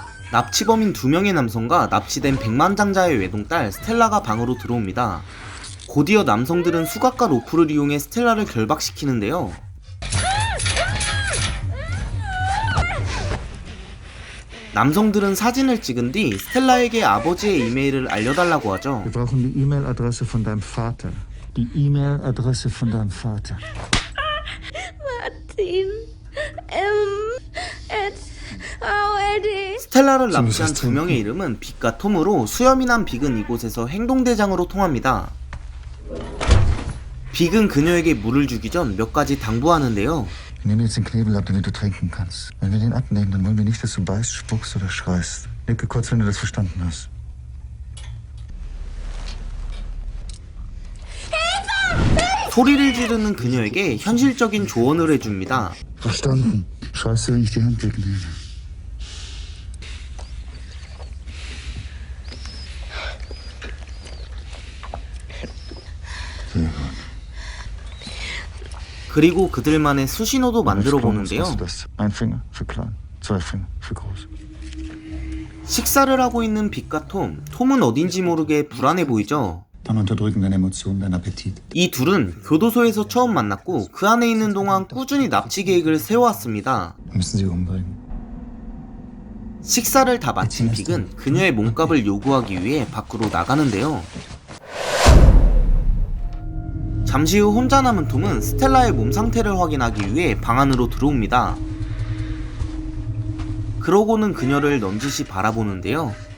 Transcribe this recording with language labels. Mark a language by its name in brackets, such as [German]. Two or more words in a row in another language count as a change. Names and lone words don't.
[Korean] 납치범인 2명의 남성과 납치된 백만장자의 외동딸 스텔라가 방으로 들어옵니다. 곧이어 남성들은 수갑과 로프를 이용해 스텔라를 결박시키는데요. 남성들은 사진을 찍은 뒤 스텔라에게 아버지의 이메일을 알려달라고 하죠. [German] Wir brauchen die E-Mail-Adresse von deinem Vater. Die E-Mail-Adresse von deinem Vater. Martin. OLD. [Korean] 스텔라를 납치한 2명의 이름은 빅과 톰으로 수염이 난 빅은 이곳에서 행동대장으로 통합니다. 빅은 그녀에게 물을 주기 전 몇 가지 당부하는데요. [German] Wir nehmen jetzt den Knebel ab, damit du trinken kannst. Wenn wir den abnehmen, dann wollen wir nicht, dass du beißt, spuckst oder schreist. Nicke kurz, wenn du das verstanden hast. [Korean] 소리를 지르는 그녀에게 현실적인 조언을 해줍니다. [German] Verstanden. Schreist du, wenn ich die Hand wegnehme. Sehr gut. [Korean] 그리고 그들만의 수신호도 만들어 보는데요. [German] Ein Finger für klein, zwei Finger für groß. [Korean] 식사를 하고 있는 빅과 톰은 어딘지 모르게 불안해 보이죠. [German] Dann unterdrücken deine Emotionen, dein Appetit. [Korean] 이 둘은 교도소에서 처음 만났고 그 안에 있는 동안 꾸준히 납치 계획을 세워왔습니다. [German] Müssen sie umbringen. [Korean] 식사를 다 마친 빅은 그녀의 몸값을 요구하기 위해 밖으로 나가는데요. 잠시 후 혼자 남은 톰은 스텔라의 몸 상태를 확인하기 위해 방 안으로 들어옵니다. 그러고는 그녀를 넌지시 바라보는데요.